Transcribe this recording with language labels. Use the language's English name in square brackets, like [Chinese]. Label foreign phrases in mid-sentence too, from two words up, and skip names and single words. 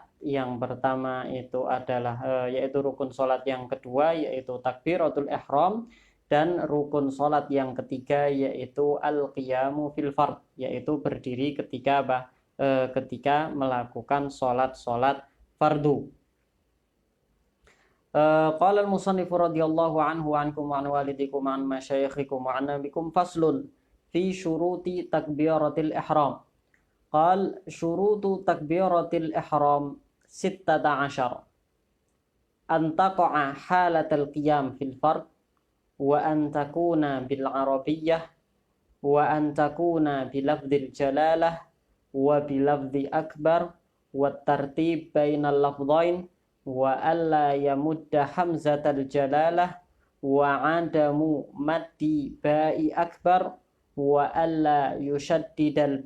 [Indonesian] Yang pertama itu adalah yaitu rukun sholat yang kedua, yaitu [Arabic] تكبيرة الإحرام, [Indonesian] dan rukun sholat yang ketiga yaitu [Arabic] القيام في الفرض, [Indonesian] yaitu berdiri ketika ketika melakukan sholat fardu. [Arabic] قال المصنف رضي الله عنه عنكم وعن والديكم وعن مشايخكم وعن نبيكم فصل في شروط تكبيرة الإحرام. قال شروط تكبيرة الإحرام 16 أن تقع حالة القيام في الفرض وأن تكون بالعربية وأن تكون بلفظ الجلالة وبلفظ أكبر والترتيب بين اللفظين وألا يمد همزة الجلالة وعدم مد باء أكبر وألا يشدد